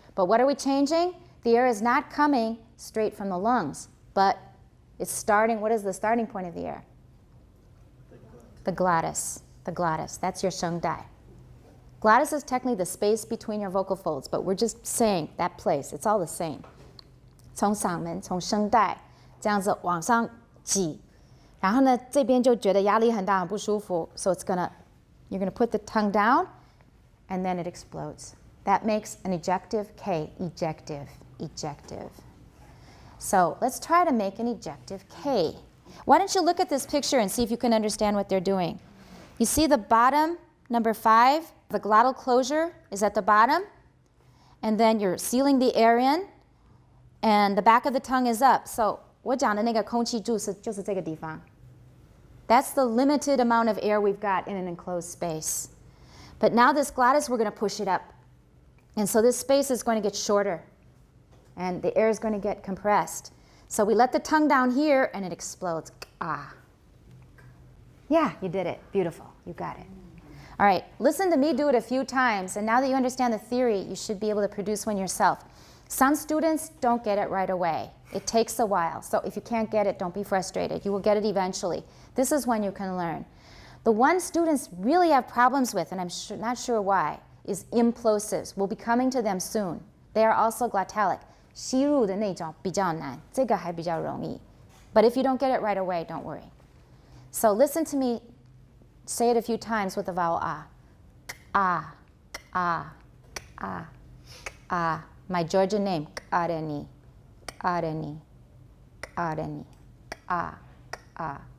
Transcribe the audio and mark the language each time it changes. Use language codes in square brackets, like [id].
[en] But what are we changing? The air is not coming straight from the lungs, but it's starting. What is the starting point of the air? The glottis. The glottis. That's your 声带. Glottis is technically the space between your vocal folds, but we're just saying that place. It's all the same. [zh] 从嗓门, 从声带, 这样子往上挤. 然后呢, 这边就觉得压力很大, 很不舒服. [en] So you're gonna put the tongue down, and then it explodes. That makes an ejective K. Ejective. Ejective. So let's try to make an ejective K. Why don't you look at this picture and see if you can understand what they're doing. You see the bottom, number 5, the glottal closure is at the bottom, and then you're sealing the air in, and the back of the tongue is up. [zh] So 我讲的那个空气柱就是这个地方. [en] That's the limited amount of air we've got in an enclosed space. But now this glottis, we're going to push it up. And so this space is going to get shorter, and the air is going to get compressed. So we let the tongue down here, and it explodes. Ah. Yeah, you did it. Beautiful. You got it. All right, listen to me do it a few times, and now that you understand the theory, you should be able to produce one yourself. Some students don't get it right away. It takes a while. So if you can't get it, don't be frustrated. You will get it eventually. This is when you can learn. The one students really have problems with, and I'm not sure why, is implosives. We'll be coming to them soon. They are also glottalic. [zh] 吸入的那种比较难，这个还比较容易. [en] But if you don't get it right away, don't worry. So listen to me say it a few times with the vowel ah. Ah, ah, ah, ah. My Georgian name, Areni, Areni, Areni, ah, ah.